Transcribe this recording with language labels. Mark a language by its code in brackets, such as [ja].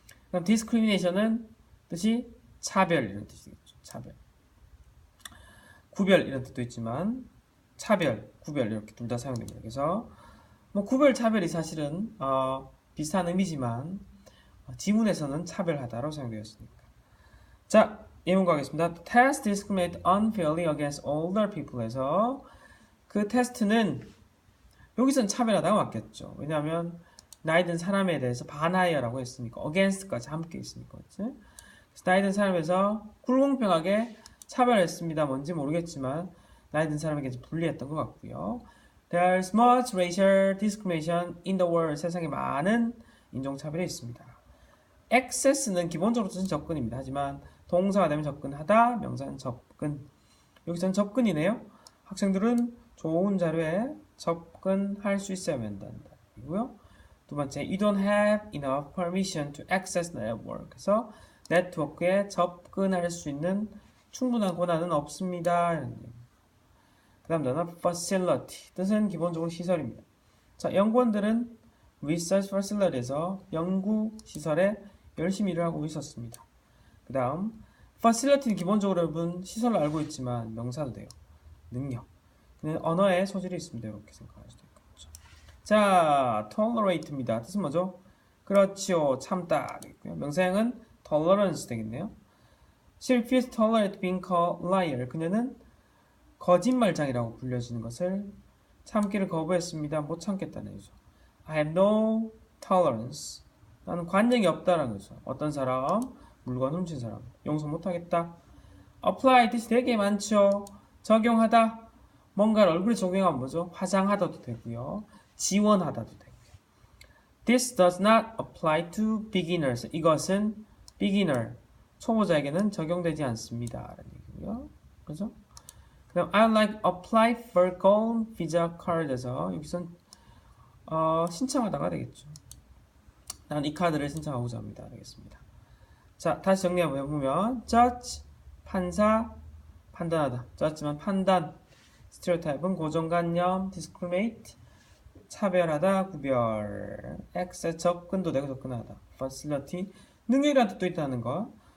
[ko] 그럼 discrimination은 뜻이 차별 이런 뜻이겠죠. 차별. 구별 이런 뜻도 있지만 차별, 구별 이렇게 둘 다 사용됩니다. 그래서 뭐 구별, 차별이 사실은 비슷한 의미지만 지문에서는 차별하다로 사용되었으니까. 자, 예문 가겠습니다. [en] The test discriminated unfairly against older people에서 [ko] 그 테스트는 여기서는 차별하다가 맞겠죠. 왜냐하면 나이 든 사람에 대해서 반하여라고 했으니까 against까지 함께 있으니까 그렇지? 그래서 나이 든 사람에서 불공평하게 차별했습니다. 뭔지 모르겠지만 나이 든 사람에게 불리했던 것 같고요. [en] There's much racial discrimination in the world. [ko] 세상에 많은 인종차별이 있습니다. access는 기본적으로 뜻은 접근입니다. 하지만 동사가 되면 접근하다, 명사는 접근. 여기서는 접근이네요. 학생들은 좋은 자료에 접근할 수 있어야 한단다. 이고요. 두 번째, [en] you don't have enough permission to access the network. [ko] 그래서 네트워크에 접근할 수 있는 충분한 권한은 없습니다. 그 다음 단어 facility. 뜻은 기본적으로 시설입니다. 자, 연구원들은 research facility에서 연구 시설에 열심히 일을 하고 있었습니다. 그 다음 facility는 기본적으로 여러분 시설을 알고 있지만 명사도 돼요. 능력. 언어에 소질이 있습니다. 이렇게 생각할 수도 있겠죠. 자, tolerate입니다. 뜻은 뭐죠? 그렇지요. 참다 되겠고요. 명사형은 tolerance 되겠네요. [en] She refused to tolerate being called liar. [ko] 그녀는 거짓말장이라고 불려지는 것을 참기를 거부했습니다. 못 참겠다는 거죠. [en] I have no tolerance. [ko] 나는 관념이 없다라는 거죠. 어떤 사람, 물건 훔친 사람, 용서 못하겠다. apply 뜻이 되게 많죠. 적용하다. 뭔가를 얼굴에 적용하면 뭐죠? 화장하다도 되고요. 지원하다도 되고요. [en] This does not apply to beginners. [ko] 이것은 beginner, 초보자에게는 적용되지 않습니다. 라는 얘기고요. 그죠? 그럼 [en] I like apply for gold visa card에서 [ko] 여기선 신청하다가 되겠죠. 난 이 카드를 신청하고자 합니다. 되겠습니다. 자, 다시 정리해보면 judge, 판사, 판단하다. judge만 판단, stereotype은 고정관념, discriminate, 차별하다, 구별, access, 접근도 되고 접근하다, facility, 능력이라는 뜻도 있다는 거,